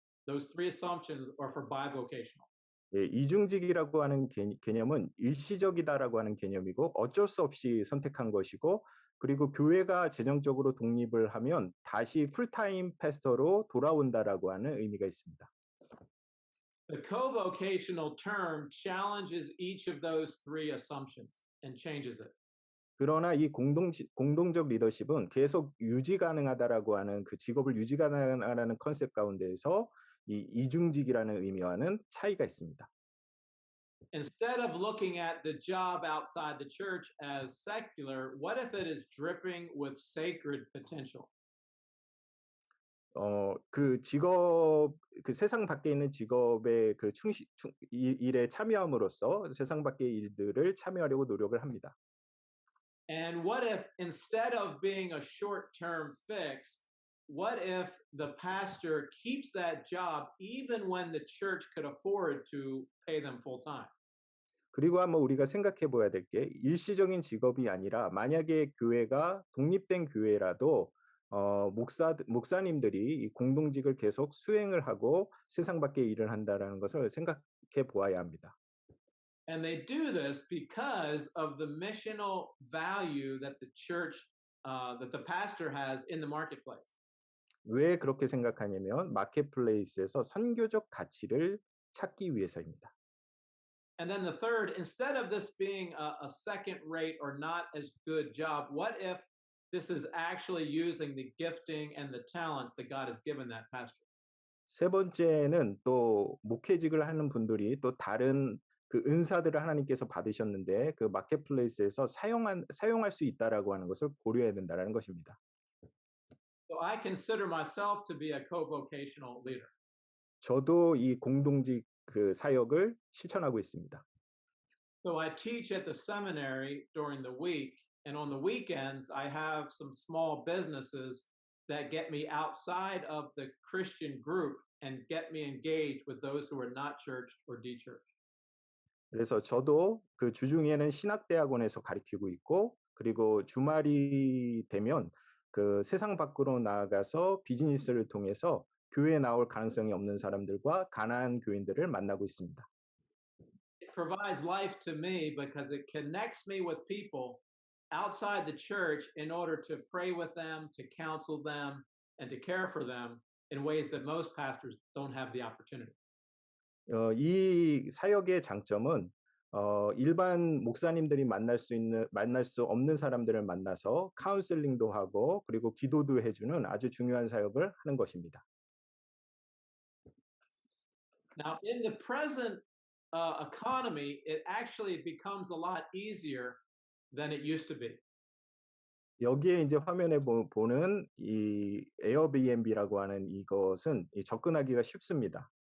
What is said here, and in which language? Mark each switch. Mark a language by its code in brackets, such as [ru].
[en] Those three assumptions are for bivocational. [ko] 예, 이중직이라고 하는 개념은 일시적이다라고 하는 개념이고 어쩔 수 없이 선택한 것이고 그리고 교회가 재정적으로 독립을 하면 다시 풀타임 패스터로 돌아온다라고 하는 의미가 있습니다. [en] The co-vocational term challenges each of those three assumptions and changes it. [ko] 그러나 이 공동적 리더십은 계속 유지 가능하다라고 하는 그 직업을 유지 가능하다는 컨셉 가운데에서 이 이중직이라는 의미와는 차이가 있습니다. [en] Instead of looking at the job outside the church as secular, what if it is dripping with sacred potential? [ko] 그 직업, 그 세상 밖에 있는 직업의 그 일에 참여함으로써 세상 밖의 일들을 참여하려고 노력을 합니다. [en] And what if instead of being a short-term fix, what if the pastor keeps that job even when the church could afford to pay them full time? [ko] 그리고 한번 우리가 생각해 봐야 될 게 일시적인 직업이 아니라 만약에 교회가 독립된 교회라도 목사님들이 이 공동직을 계속 수행을 하고 세상 밖의 일을 한다라는 것을 생각해 보아야 합니다. [en] And they do this because of the missional value that the church, that the pastor has in the marketplace. [ko] 왜 그렇게 생각하냐면 마켓플레이스에서 선교적 가치를 찾기 위해서입니다. [en] And then the third, instead of this being a second rate or not as good job, what if this is actually using the gifting and the talents that God has given that pastor? [ko] 세 번째는 또 목회직을 하는 분들이 또 다른 그 은사들을 하나님께서 받으셨는데 그 마켓플레이스에서 사용할 수 있다라고 하는 것을 고려해야 된다라는 것입니다. [en] So I consider myself to be a co-vocational leader. [ko] 저도 이 공동직 그 사역을 실천하고 있습니다. [en] So I teach at the seminary during the week, and on the weekends I have some small businesses that get me outside of the Christian group and get me engaged with those who are not churched or de-churched. [ko] 그래서 저도 그 주중에는 신학대학원에서 가르치고 있고 그리고 주말이 되면 그 세상 밖으로 나아가서 비즈니스를 통해서 교회에 나올 가능성이 없는 사람들과 가난한 교인들을 만나고 있습니다. [en] It provides life to me because it connects me with people outside the church in order to pray with them, to counsel them, and to care for them in ways that most pastors don't have the opportunity. [ko] 이 사역의 장점은 일반 목사님들이 만날 수 없는 사람들을 만나서 카운슬링도 하고 그리고 기도도 해주는 아주 중요한 사역을 하는 것입니다. [en] Now, in the present economy, it actually becomes a lot easier than it used to be. [ko] 여기에 이제 화면에 보는 이 에어비앤비라고 하는 이것은 접근하기가 쉽습니다.